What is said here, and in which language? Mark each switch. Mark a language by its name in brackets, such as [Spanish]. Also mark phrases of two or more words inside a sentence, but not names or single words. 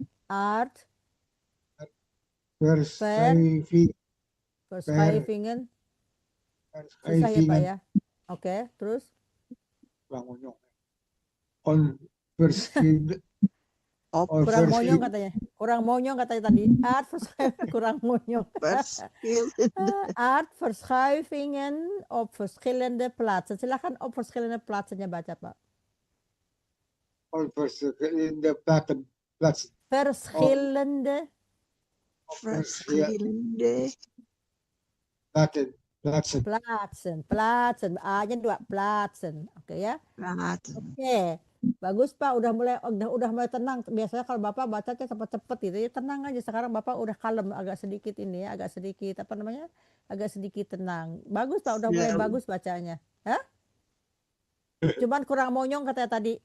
[Dutch] Verschuivingen. [Indonesian] Susah ya Pak ya. Oke, terus? Kurang monyong katanya. Tadi. Kurang monyong. [Dutch] Aardverschuivingen op verschillende plaatsen. [Indonesian] Silakan [Dutch] op verschillende plaatsennya [Indonesian] baca Pak. [Dutch] Verschillende plaatsen. Verschillende plaatsen. [Indonesian] A-nya 2 plaatsen. Oke ya. Oke. Bagus Pak, udah mulai tenang. Biasanya kalau Bapak baca cepet-cepet gitu ya, tenang aja. Sekarang Bapak udah kalem, agak sedikit ini ya, agak sedikit tenang. Bagus Pak, udah mulai bagus bacanya. Hah? Cuman kurang monyong katanya tadi.